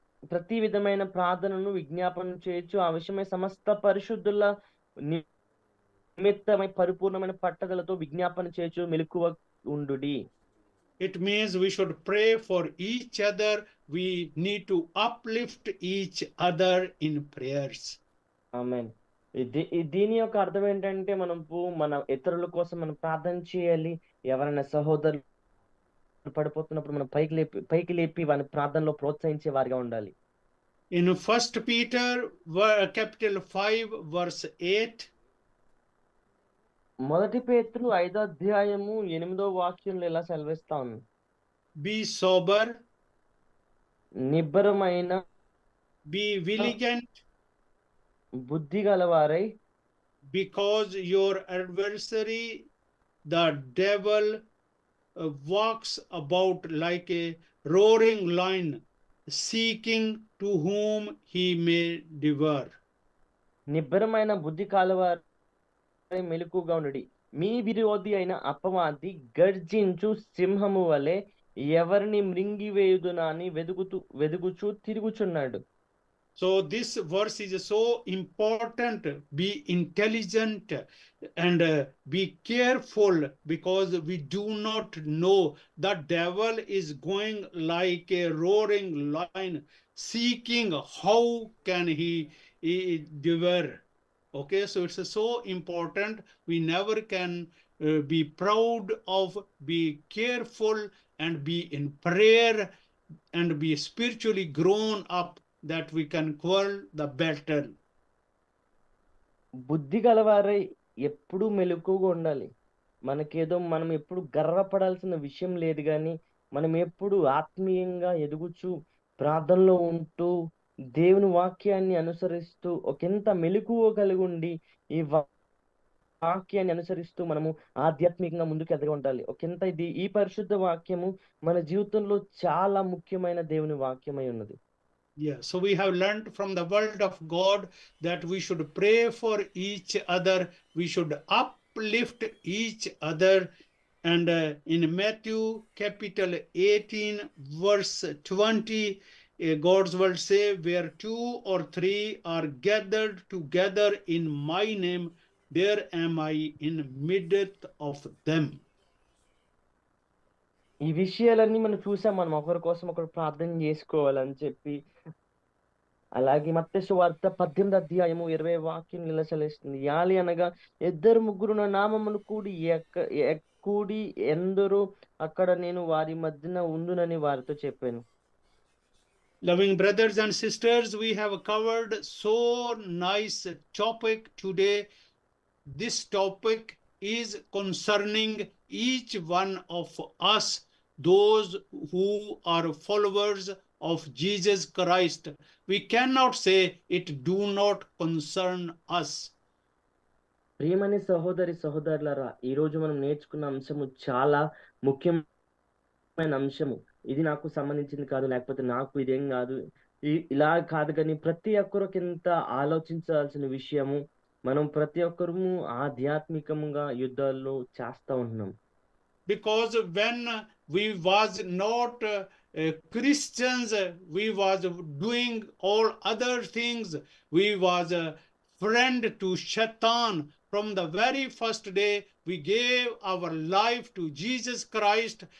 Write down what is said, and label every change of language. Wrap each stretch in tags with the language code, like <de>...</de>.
<te>ప్రతి విధమైన ప్రార్థనను విజ్ఞాపనం చేయొచ్చు, ఆ విషయమై సమస్త పరిశుద్ధుల నిమిత్తమై పరిపూర్ణమైన పట్టుదలతో విజ్ఞాపన చేయొచ్చు, మెలకువ ఉండుడి.</te> <en>It means we should pray for each other. We need to uplift each other in prayers.</en> <te>ఆమేన్. దీని యొక్క అర్థం ఏంటంటే, మన ఇతరుల కోసం మనం ప్రార్థన చేయాలి. ఎవరైనా సహోదరులు పడిపోతున్నప్పుడు మనం పైకి లేపి వారిని ప్రార్థనలో ప్రోత్సహించే వారిగా ఉండాలి.</te> <en>In 1 Peter capital 5 verse 8,</en> <te>మొదటి పేతురు 5వ అధ్యాయము 8వ వాక్యంలో ఇలా సెలవిస్తా ఉంది,</te> <en>be sober,</en> <te>నిబ్బరమైన,</te> <en>be vigilant,</en> <te>బుద్ధి గలవారై,</te> <en>because your adversary the devil walks about like a roaring lion, seeking to whom he may devour.</en> <te>నిబ్బరమైన బుద్ధి కలవారై మెలకుగా ఉండుడి. మీ విరోధి అయిన అపవాది గర్జించు సింహము వలె ఎవరిని మృంగివేయుదునా అని వెదుగుచూ తిరుగుచున్నాడు.</te> <en>So this verse is so important. Be intelligent and be careful, because we do not know. The devil is going like a roaring lion, seeking how can he devour. Okay, so it's so important. We never can be proud of, be careful, and be in prayer, and be spiritually grown up, that we can quell the battle.</en> <te>బుద్ధి గలవారై ఎప్పుడూ మెలకువగా ఉండాలి. మనం ఎప్పుడు గర్వపడాల్సిన విషయం లేదు గాని, మనం ఎప్పుడు ఆత్మీయంగా ఎదుగుచూ, ప్రార్థనలో ఉంటూ, దేవుని వాక్యాన్ని అనుసరిస్తూ, ఒకంత మెలకువ కలిగుండి, ఈ వాక్యాన్ని అనుసరిస్తూ మనము ఆధ్యాత్మికంగా ముందుకు ఎదగ ఉండాలి. ఒకంత ఈ పరిశుద్ధ వాక్యము మన జీవితంలో చాలా ముఖ్యమైన దేవుని వాక్యమై ఉన్నది.</te> <en>Yeah, so we have learned from the word of God that we should pray for each other, we should uplift each other. And in Matthew capital 18 verse 20, God's word say, where 2 or 3 are gathered together in my name, there am I in midst of them.</en> <te>ఈ విషయాలన్నీ మనం చూసాం. మనం ఒకరి కోసం ఒకరు ప్రార్థన చేసుకోవాలని చెప్పి. అలాగే మత్తయి సువార్త 18వ అధ్యాయము 20 వాక్యం ఇలా సెలవిస్తుంది. యాలి అనగా 2 3 నా నామమును కూడి ఎందరో అక్కడ నేను వారి మధ్యన ఉండునని వారితో చెప్పాను.</te> <en>Loving brothers and sisters, we have covered so nice topic today. This topic is concerning each one of us, those who are followers of Jesus Christ. We cannot say it do not concern us.</en> <te>ప్రియమైన సహోదరి సహోదరులారా, ఈ రోజు మనం నేర్చుకున్న అంశము చాలా ముఖ్యమైన అంశము. ఇది నాకు సంబంధించింది కాదు, లేకపోతే నాకు ఇదేం కాదు, ఇలా కాదు, కానీ ప్రతి ఒక్కరికింత ఆలోచించాల్సిన విషయము. మనం ప్రతి ఒక్కరము ఆధ్యాత్మికంగా యుద్ధాల్లో చేస్తా ఉంటున్నాం.</te> <en>Because when we was not Christians, we was doing all other things. We was a friend to Shaitan. From the very first day, we gave our life to Jesus Christ.</en>